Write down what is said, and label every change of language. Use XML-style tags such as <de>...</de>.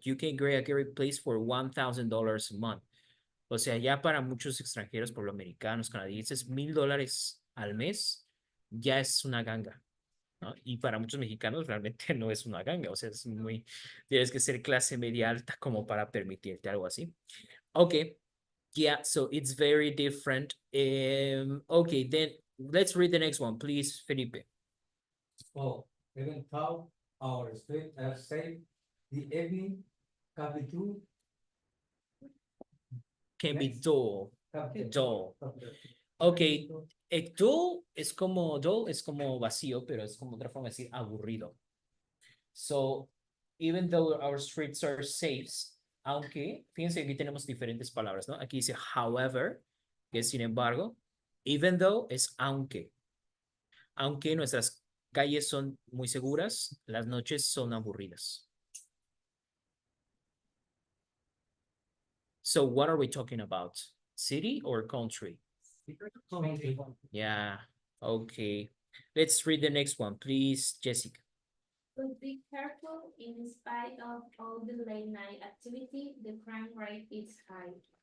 <en>You can get a great place for $1,000 a month.</en> <es>O sea, ya para muchos extranjeros, por lo americanos, canadienses, $1,000 al mes ya es una ganga, ¿no? Y para muchos mexicanos realmente no es una ganga, o sea, es muy, tienes que ser clase media alta como para permitirte algo así.</es> <en>Okay, yeah, so it's very different. Okay, then let's read the next one, please, Felipe. Oh, even though our street are safe, the evening can be too. Can be Next. dull, dull.</en> <es>Okay, dull es como vacío, pero es como otra forma de decir aburrido.</es> <en>So, even though our streets are safe,</en> <es>aunque, fíjense que aquí tenemos diferentes palabras, ¿no? Aquí dice however, que es sin embargo, even though es aunque. Aunque nuestras calles son muy seguras, las noches son aburridas.</es> <en>So, what are we talking about? City or country? Country. Yeah, okay. Let's read the next one, please, Jessica. But be careful, in spite of all the late night activity, the crime rate is high.</en>